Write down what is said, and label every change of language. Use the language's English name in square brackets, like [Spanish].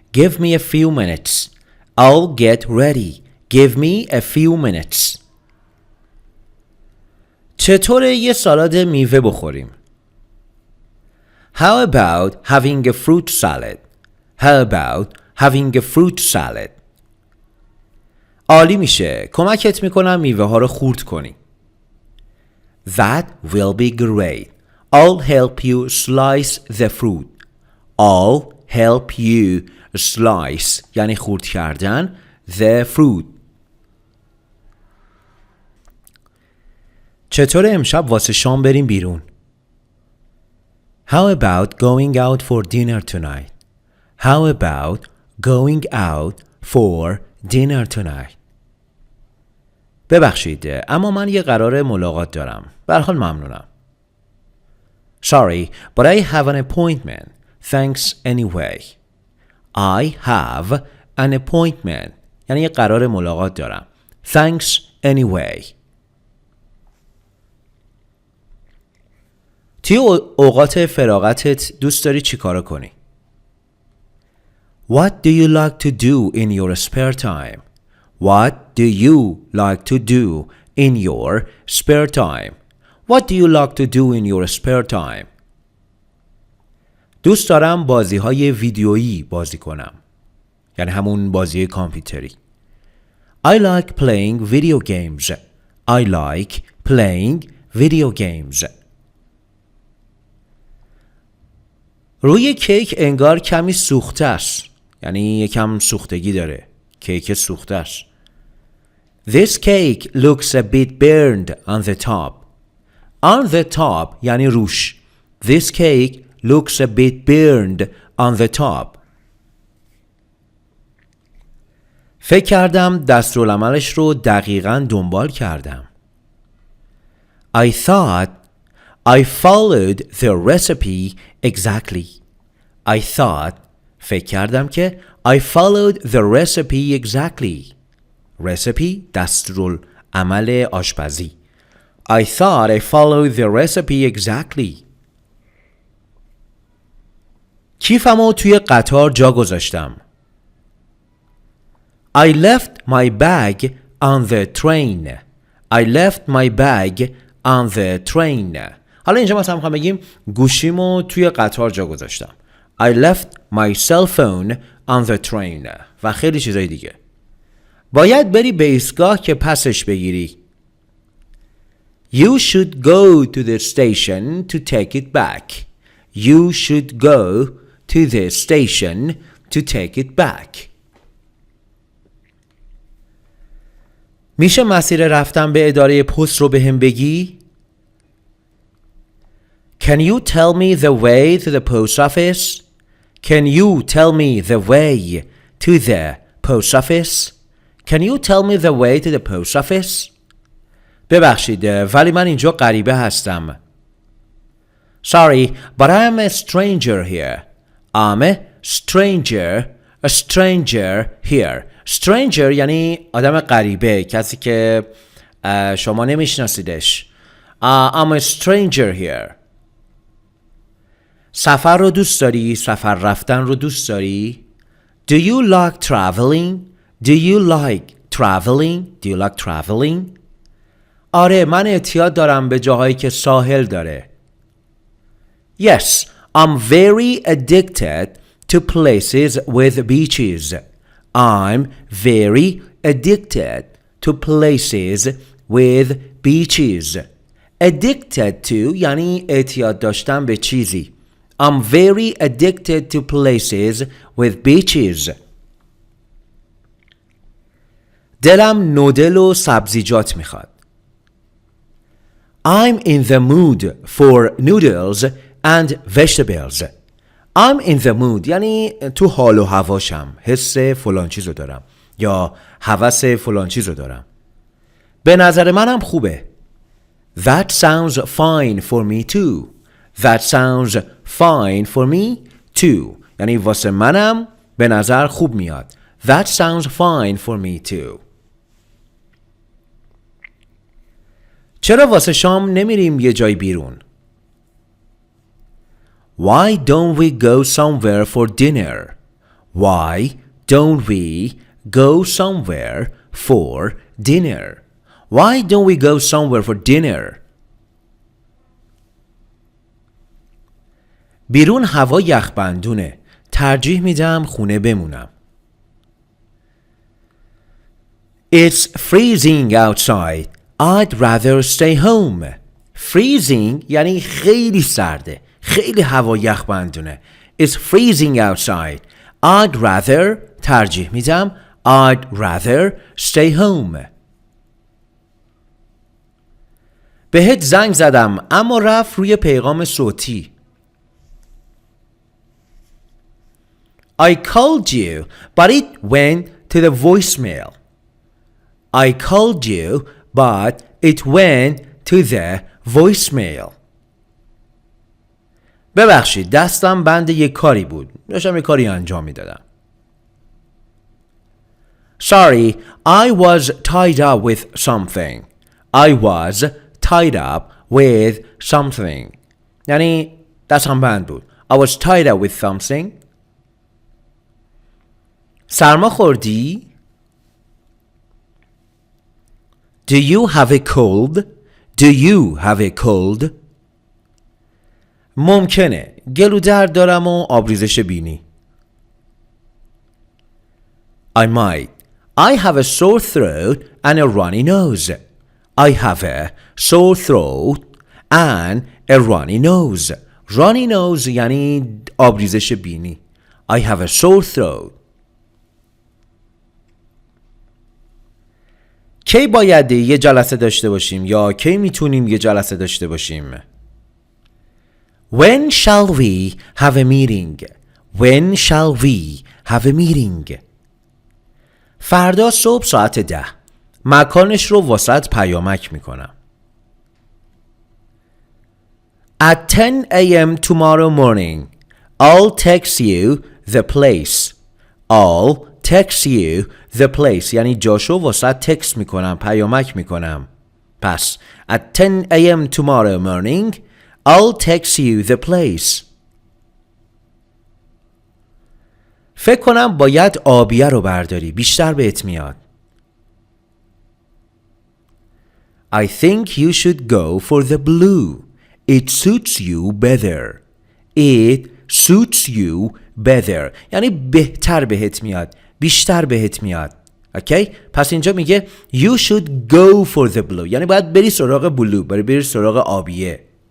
[English] Give me a few minutes. I'll get ready. Give me a few minutes. [Persian] چطوره یه سالاد میوه بخوریم؟ [English] How about having a fruit salad? How about having a fruit salad? [Persian] عالی میشه. کمکت میکنم میوه ها رو خورد کنی. [English] That will be great. I'll help you slice the fruit. I'll help you slice [Persian] یعنی خورد کردن [English] the fruit. [Persian] چطور امشب واسه شام بریم بیرون؟ [English] How about going out for dinner tonight? How about going out for dinner tonight? [Persian] ببخشید اما من یه قرار ملاقات دارم. به هر حال ممنونم. [English] Sorry, but I have an appointment. Thanks anyway. I have an appointment. [Persian] یعنی یه قرار ملاقات دارم. [English] Thanks anyway. [Persian] توی اوقات فراغتت دوست داری چی کارو کنی؟ [English] What do you like to do in your spare time? What do you like to do in your spare time? What do you like to do in your spare time? [Persian] دوست دارم بازی‌های ویدیویی بازی کنم. یعنی همون بازی کامپیوتری. [English] I like playing video games. I like playing video games. [Persian] روی کیک انگار کمی سوخته است. یعنی یکم سوختگی داره. کیک سوخته است. [English] This cake looks a bit burned on the top. On the top [Persian] یعنی روش. [English] This cake looks a bit burned on the top. [Persian] فکر کردم دستورالعملش رو دقیقاً دنبال کردم. [English] I thought I followed the recipe exactly. I thought [Persian] فکر کردم که [English] I followed the recipe exactly. [Persian] Recipe دستورالعمل آشپزی. [English] I thought I followed the recipe exactly. [Persian] کیفمو توی قطار جا گذاشتم. [English] I left my bag on the train. I left my bag on the train. [Persian] حالا اینجا مثلا میخوام بگیم گوشیمو توی قطار جا گذاشتم. [English] I left my cell phone on the train. [Persian] و خیلی چیزای دیگه. باید بری به ایستگاه که پسش بگیری. [English] You should go to the station to take it back. You should go to the station to take it back. [Persian] میشه مسیر رفتن به اداره پست رو بهم بگی؟ [English] Can you tell me the way to the post office? Can you tell me the way to the post office? Can you tell me the way to the post office? [Persian] ببخشید ولی من اینجا غریبه هستم. [English] Sorry, but I'm a stranger here. I'm a stranger here. [Persian] Stranger یعنی آدم غریبه، کسی که شما نمیشناسیدش. [English] I'm a stranger here. [Persian] سفر رو دوست داری؟ سفر رفتن رو دوست داری؟ [English] Do you like traveling? Do you like traveling? Do you like traveling? [Persian] آره، من اعتیاد دارم به جاهایی که ساحل داره. [English] Yes, I'm very addicted to places with beaches. I'm very addicted to places with beaches. [Persian] Addicted to یعنی اعتیاد داشتن به چیزی. [English] I'm very addicted to places with beaches. [Persian] دلم نودل و سبزیجات میخواد. [English] I'm in the mood for noodles and vegetables. I'm in the mood [Persian] یعنی تو حال و هواشم، حس فلان چیزو دارم یا هوس فلان چیزو دارم. به نظر منم خوبه. [English] That sounds fine for me too. That sounds fine for me too. [Persian] یعنی واسه منم به نظر خوب میاد. [English] That sounds fine for me too. [Persian] چرا واسه شام نمیریم یه جای بیرون؟ [English] Why don't we go somewhere for dinner? Why don't we go somewhere for dinner? Why don't we go somewhere for dinner? [Persian] بیرون هوا یخبندونه. ترجیح میدم خونه بمونم. [English] It's freezing outside. I'd rather stay home. [Persian] Freezing یعنی خیلی سرده. خیلی هوا یخبندونه. [English] It's freezing outside. I'd rather [Persian] ترجیح میدم [English] I'd rather stay home. [Persian] بهت زنگ زدم اما رفت روی پیغام صوتی. [English] I called you but it went to the voicemail. I called you but it went to the voicemail. [Persian] ببخشید دستم بند یک کاری بود. داشتم یک کاری انجام میدادم. [English] Sorry, I was tied up with something. I was tied up with something. [Persian] یعنی دستم بند بود. [English] I was tied up with something. [Persian] سرما خوردی؟ [English] Do you have a cold? Do you have a cold? [Persian] ممکنه. گلودرد دارم و آبریزش بینی. [English] I might. I have a sore throat and a runny nose. I have a sore throat and a runny nose. [Persian] Runny nose یعنی آبریزش بینی. [English] I have a sore throat. [Persian] کی باید یه جلسه داشته باشیم یا کی میتونیم یه جلسه داشته باشیم؟ [English] When shall we have a meeting? When shall we have a meeting? [Persian] فردا صبح ساعت 10. مکانش رو واسط پیامک میکنم. [English] At 10 a.m. tomorrow morning, I'll text you the place. I'll text you the place [Persian] یعنی جاشو واسط تکست میکنم، پیامک میکنم. [English] پس at 10 a.m. tomorrow morning, I'll text you the place. [Persian] فکر کنم باید آبیه رو برداری، بیشتر بهت میاد. [English] I think you should go for the blue. It suits you better. It suits you better [Persian] یعنی بهتر بهت میاد، بیشتر بهت میاد. اوکی؟ پس اینجا میگه [English] you should go for the blue [Persian] یعنی باید بری سراغ بلو، بری سراغ آبیه.